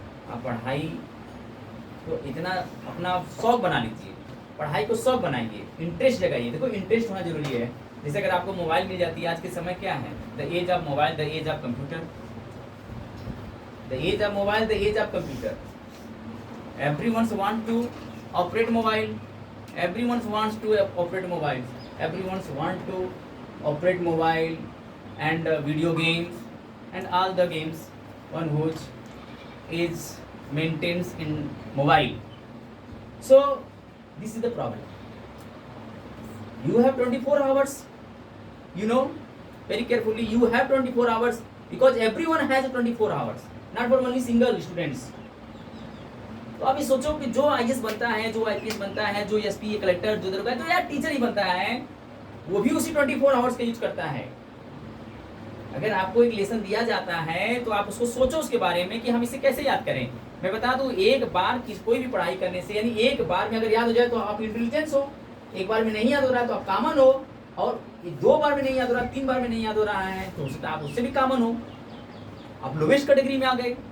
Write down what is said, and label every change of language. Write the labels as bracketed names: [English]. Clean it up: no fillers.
[Hindi] आप पढ़ाई तो इतना अपना शौक बना लीजिए, पढ़ाई को शौक बनाइए, इंटरेस्ट लगाइए। देखो इंटरेस्ट होना जरूरी है। जैसे अगर आपको मोबाइल मिल जाती है, आज के समय क्या है, [English] the age of mobile, the age of computer, [Hindi] the age of mobile, the age of computer. [English] Everyone wants to operate mobile. Everyone wants to operate mobile. Everyone wants to operate mobile and video games and all the games on which is maintains in mobile. So this is the problem. You have 24 hours. You know very carefully. You have 24 hours because everyone has 24 hours. Not for only single students. [Hindi] तो आप ये सोचो कि जो IAS बनता है, जो IPS बनता है, जो एसपी कलेक्टर, जो दरोगा, जो यार टीचर ही बनता है, वो भी उसी 24 आवर्स का यूज करता है। अगर आपको एक लेसन दिया जाता है तो आप उसको सोचो उसके बारे में कि हम इसे कैसे याद करें। मैं बता दूं, एक बार कोई भी पढ़ाई करने से, यानी एक बार में अगर याद हो जाए तो आप इंटेलिजेंस हो, एक बार में नहीं याद हो रहा है तो आप कॉमन हो, और 2 बार में नहीं याद हो रहा, 3 बार में नहीं याद हो रहा है तो आप उससे भी कॉमन हो, आप लोवेस्ट कैटेगरी में आ गए।